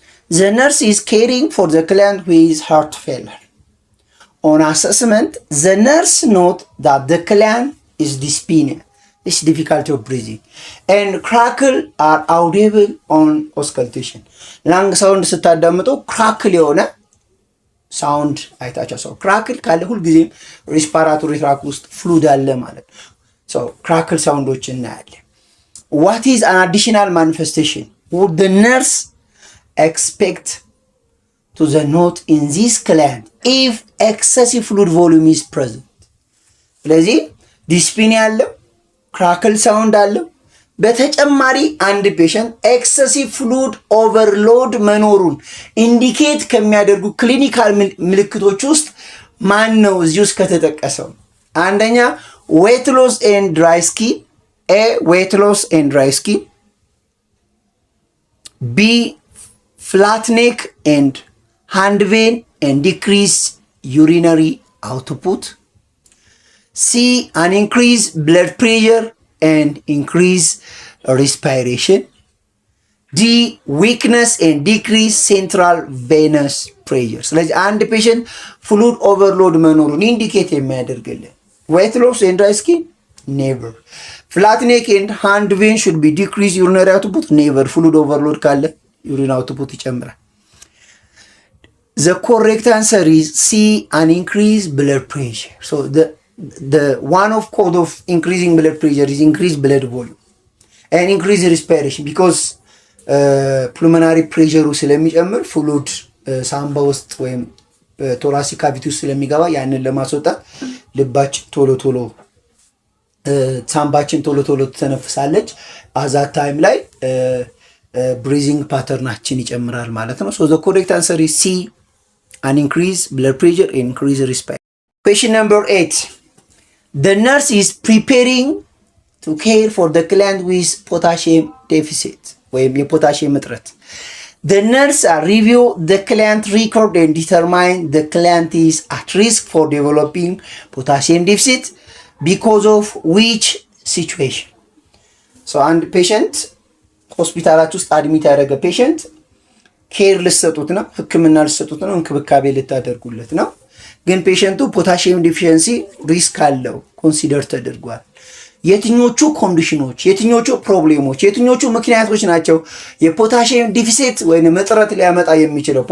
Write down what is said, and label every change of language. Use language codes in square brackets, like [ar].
[en] The nurse is caring for the client with heart failure. On assessment, the nurse note that the client is dyspnea, it's difficulty of breathing, and crackle are audible on auscultation. [am] Lung sound ስታዳምጡ crackle የሆነ ሳውንድ አይታችሁ ሰው crackle ካለ ሁልጊዜም ሪስፓራቶሪ ትራክ ውስጥ ፍሉድ አለ ማለት ነው። So crackle ሳውንዶች እናያለን። [en] What is an additional manifestation? Would the nurse expect to the note in this client if excessive fluid volume is present? [am] ስለዚህ ዲስፒኒያ አለው፣ ክራክል ሳውንድ አለው። በተጨማሪ አንድ ፔሸንት ኤክሰሲቭ ፍሉድ ኦቨርሎድ መኖሩን ኢንዲኬት ከሚያደርጉ ክሊኒካል ምልክቶች ውስጥ ማን ነው እዚህ ውስጥ ከተጠቀሰው? [en] አንደኛ ዌት ሎስ ኤንድ ድራይ ስኪን፣ ኤ ዌት ሎስ ኤንድ ድራይ ስኪን፣ ቢ flat neck and hand vein and decrease urinary output, C an increased blood pressure and increase respiration, D weakness and decrease central venous pressure. ስለዚህ አንድ ፔሸንት ፍሉድ ኦቨርሎድ መኖሩን ኢንዲኬት የሚያደርግልን ዌት ሎስ ኤንድ ድራይ ስኪን ኔቨር፣ ፍላት ኔክ ኤንድ ሃንድ ቬን ሹድ ቢ ዲክሪዝ ዩሪነሪ አውትፑት ኔቨር፣ ፍሉድ ኦቨርሎድ ካለ ዩሪን አውትፑት ይጨምራል። The correct answer is C an increased blood pressure. So the one of code of increasing blood pressure is increased blood volume and increased respiration because pulmonary pressure [am] ስለሚጨምር ፍሉድ ሳምባ ውስጥ ወይም ቶራሲክ ካቪቲ ውስጥ ስለሚገባ ያንን ለማስወጣት ልባችን ቶሎ ቶሎ ሳምባችን ቶሎ ቶሎ ትተነፍሳለች። አዛ ታይም ላይ ብሪዚንግ ፓተርናችን ይጨምራል ማለት ነው። [en] So the correct answer is C an increased blood pressure and increased respiration. Question number 8. The nurse is preparing to care for the client with potassium deficit [am] ወይም የፖታሲየም እጥረት. [en] The nurse review the client record and determine the client is at risk for developing potassium deficit because of which situation. [am] So and patient ሆስፒታላችሁ ውስጥ አድሚት ያደረገ ፔሸንት ኬር ልትሰጡት ነው፣ ህክምና ልትሰጡት ነው፣ እንክብካቤ ልታደርጉለት ነው። ግን ፔሸንቱ ፖታሲየም ዲፊሸንሲ ሪስክ አለው ኮንሲደር ተደርጓል። የትኞቹ ኮንዲሽኖች፣ የትኞቹ ፕሮብሌሞች፣ የትኞቹ ምክንያቶች ናቸው የፖታሲየም ዲፊሲት ወይም እጥረት ሊያመጣ የሚችለው?